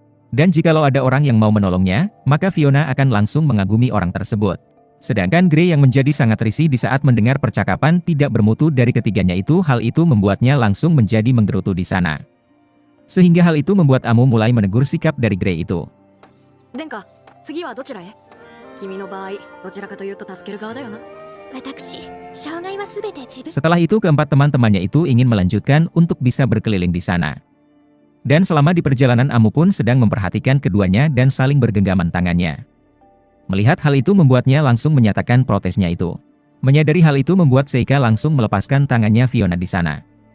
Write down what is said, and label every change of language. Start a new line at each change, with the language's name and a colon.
Indonesian: Dan jikalau ada orang yang mau menolongnya, maka Fiona akan langsung mengagumi orang tersebut. Sedangkan Gray yang menjadi sangat risih di saat mendengar percakapan tidak bermutu dari ketiganya itu, hal itu membuatnya langsung menjadi menggerutu di sana. Sehingga hal itu membuat Amu mulai menegur sikap dari Gray itu.
Japanese: Denka, 次はどちらへ?君の場合、どちらかというと助ける側だよな。
Indonesian: Setelah itu keempat teman-temannya itu ingin melanjutkan untuk bisa berkeliling di sana. Dan selama di perjalanan Amu pun sedang memperhatikan keduanya dan saling bergenggaman tangannya. Melihat hal itu membuatnya langsung menyatakan protesnya itu. Menyadari hal itu membuat Seika langsung melepaskan tangannya Fiona di sana.